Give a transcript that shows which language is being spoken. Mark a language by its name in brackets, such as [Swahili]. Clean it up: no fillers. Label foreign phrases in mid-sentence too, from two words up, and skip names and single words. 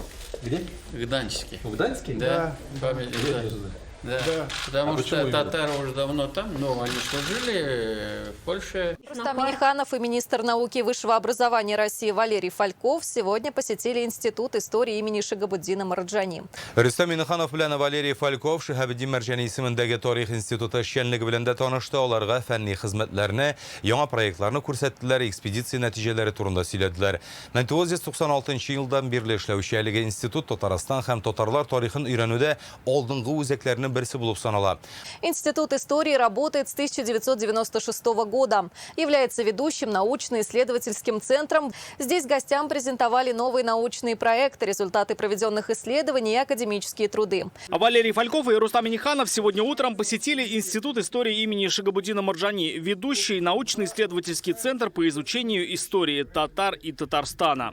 [Russian] Где? В Гданьске. В Гданьске? Да. Памятник. Да. Потому что татары уже давно там, но они служили в Польше. Рустам Минниханов и министр науки и высшего образования России Валерий Фальков сегодня посетили Институт истории имени Шигабуддина Марджани. [Tatar] Рустам Минниханов белән Валерий Фальков Шигабуддин Марджани исемендәге тарих институты эшчәнлеге белән дә танышты. Аларга фәнни хезмәтләрне, яңа проектларны күрсәттеләр, экспедиция нәтиҗәләре турында сөйләделәр. 1996 елдан бирле эшләүче әлеге институт Татарстан һәм татарлар тарихын өйрәнүдә алдынгы үзәкләрнең берсе булып санала. [Russian] Институт истории работает с 1996 года. Является ведущим научно-исследовательским центром. Здесь гостям презентовали новые научные проекты, результаты проведенных исследований и академические труды. Валерий Фальков и Рустам Минниханов сегодня утром посетили Институт истории имени Шигабуддина Марджани, ведущий научно-исследовательский центр по изучению истории татар и Татарстана.